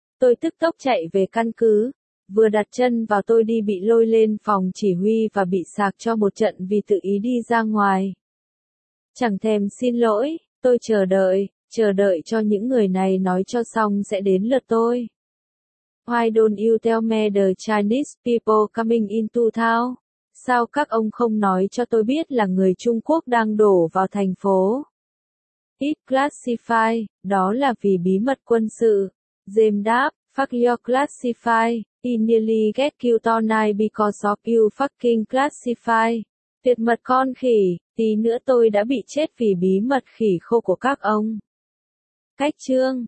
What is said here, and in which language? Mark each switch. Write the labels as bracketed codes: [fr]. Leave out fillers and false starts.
[vi] Tôi tức tốc chạy về căn cứ. Vừa đặt chân vào tôi đi bị lôi lên phòng chỉ huy và bị sạc cho một trận vì tự ý đi ra ngoài. Chẳng thèm xin lỗi, tôi chờ đợi cho những người này nói cho xong sẽ đến lượt tôi. [en] Why don't you tell me the Chinese people coming into town? [vi] Sao các ông không nói cho tôi biết là người Trung Quốc đang đổ vào thành phố? [en] It classify, [vi] đó là vì bí mật quân sự. [en] Jim đáp, fuck your classify. I nearly get killed tonight because of you fucking classify. [vi] Tuyệt mật con khỉ, tí nữa tôi đã bị chết vì bí mật khỉ khô của các ông. Cách chương.